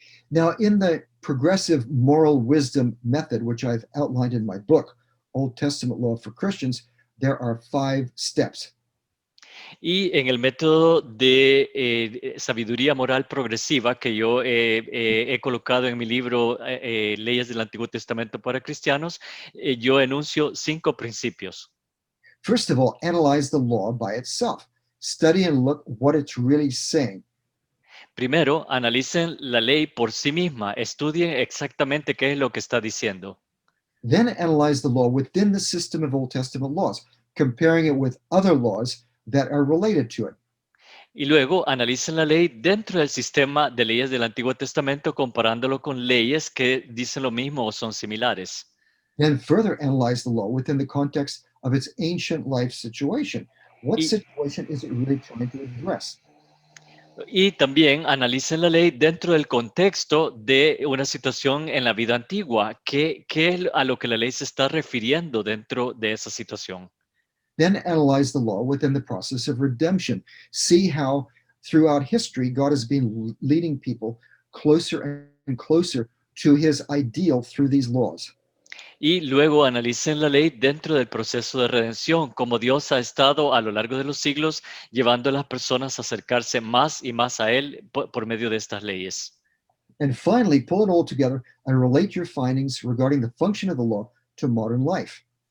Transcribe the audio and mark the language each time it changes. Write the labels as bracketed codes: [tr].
[en] Now, in the progressive moral wisdom method, which I've outlined in my book, Old Testament Law for Christians, there are 5 steps. [es] Y en el método de sabiduría moral progresiva que yo he colocado en mi libro Leyes del Antiguo Testamento para Cristianos, yo enuncio 5 principios. [en] First of all, analyze the law by itself. Study and look what it's really saying. [es] Primero, analicen la ley por sí misma, estudien exactamente qué es lo que está diciendo. [en] Then analyze the law within the system of Old Testament laws, comparing it with other laws that are related to it. [es] Y luego analicen la ley dentro del sistema de leyes del Antiguo Testamento, comparándolo con leyes que dicen lo mismo o son similares. [en] Then further analyze the law within the context of its ancient life situation. What situation is it really trying to address? [es] Y también analicen la ley dentro del contexto de una situación en la vida antigua. ¿Qué es a lo que la ley se está refiriendo dentro de esa situación? [en] Then analyze the law within the process of redemption. See how throughout history God has been leading people closer and closer to his ideal through these laws. [es] Y luego analicen la ley dentro del proceso de redención, como Dios ha estado a lo largo de los siglos llevando a las personas a acercarse más y más a Él por medio de estas leyes. [en] And finally, pull it all together and relate your findings regarding the function of the law to modern life.